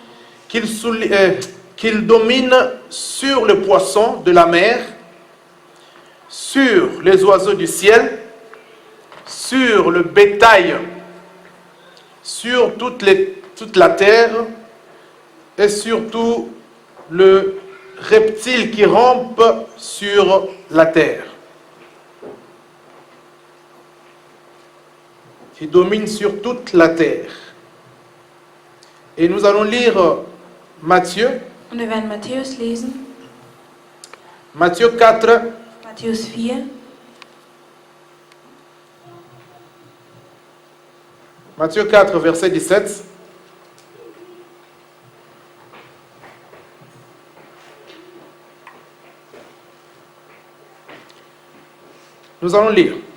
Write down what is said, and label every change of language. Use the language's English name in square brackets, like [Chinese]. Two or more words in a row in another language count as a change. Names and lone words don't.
[French] qu'il domine sur les poissons de la mer, sur les oiseaux du ciel, sur le bétail, sur toute la terre, et surtout le reptile qui rampe sur la terre, qui domine sur toute la terre. Et nous allons lire Matthieu, [German] Und wir werden Matthäus lesen. [French] Matthieu 4, [German] Matthäus 4. [French] Matthieu 4, verset 17. Nous allons lire.